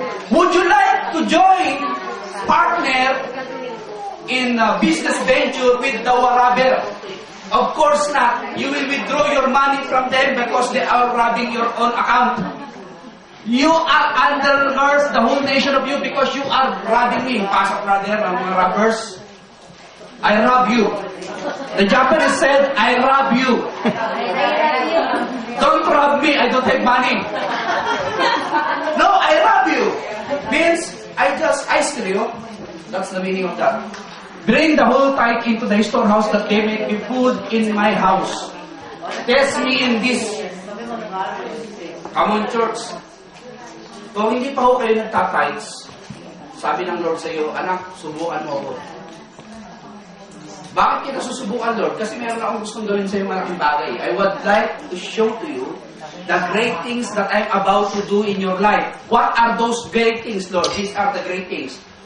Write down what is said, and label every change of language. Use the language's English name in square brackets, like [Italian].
[English] Would you like to join partner in a business venture with the robber? Of course not. You will withdraw your money from them because they are robbing your own account. You are under curse, the whole nation of you, because you are robbing me. [Filipino] Pasok brother, ang mga robbers. [English] I rob you. The Japanese said, I rob you. Don't rob me, I don't have money. No, I rob you. Means, I steal you. That's the meaning of that. Bring the whole tithe into the storehouse that they may be food in my house. Test me in this. Come on, church. [Filipino] Kung hindi pa ho kayo nagtatides, sabi ng Lord sa iyo, anak, subukan mo ako. Bakit kita susubukan, Lord? Kasi meron akong gustong gawin sa iyo malaking bagay. [English] I would like to show to you the great things that I'm about to do in your life. What are those great things, Lord? These are the great things.